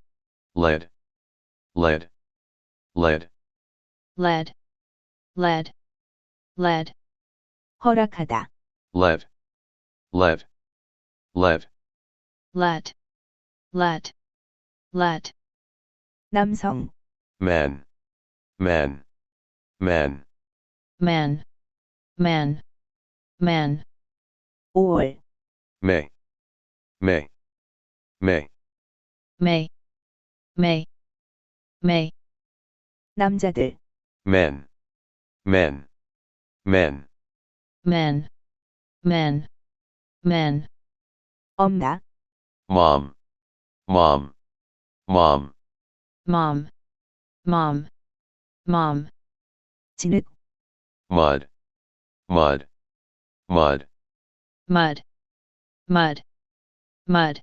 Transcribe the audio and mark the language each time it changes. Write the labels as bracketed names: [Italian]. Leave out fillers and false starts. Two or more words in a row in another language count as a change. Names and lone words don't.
[English] lead, lead, lead, lead, lead, lead, [Korean] 허락하다 [English] lead, lead, lead, let, let, let, [Korean] 남성 [English] man, man, man, man, man, man, [Korean] 5월 [English] may, may, may, may, may, may, [Korean] 남자들 [English] men, men, men, men, men, men, [Korean] 엄마 [English] mom, mom, mom, mom, mom, mom, [Korean] 진흙 [English] mud, mud, mud, mud, mud, mud,